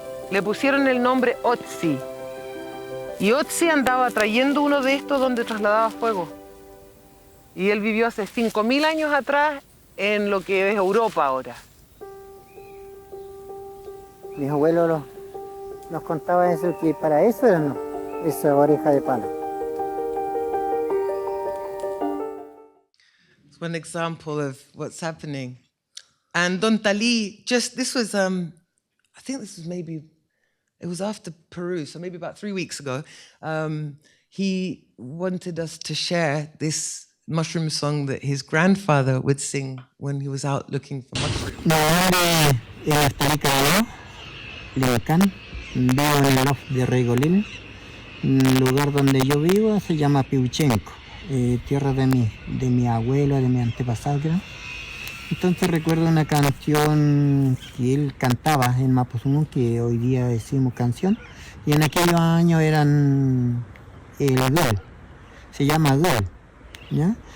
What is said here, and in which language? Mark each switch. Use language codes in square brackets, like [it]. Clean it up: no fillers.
[es] Le pusieron el nombre Otzi. Y Otzi andaba trayendo uno de estos donde trasladaba fuego. Y él vivió hace 5.000 años atrás en lo que es Europa ahora. Mis abuelos nos contaban eso, que para eso eran esa oreja de palo. [en] It's one example of what's happening. And Don Tali, this was, I think this was it was after Peru, so maybe about 3 weeks ago. He wanted us to share this mushroom song that his grandfather would sing when he was out looking for mushrooms. [es] Mi nombre es Astarica Lincán, vivo en el loft de Regolín. El lugar donde yo vivo se llama Piuchenko, tierra de mi abuelo, de mi antepasado, creo. Entonces recuerdo una canción que él cantaba en Mapuzungún, que hoy día decimos canción, y en aquellos años eran el gol, se llama gol, ¿ya?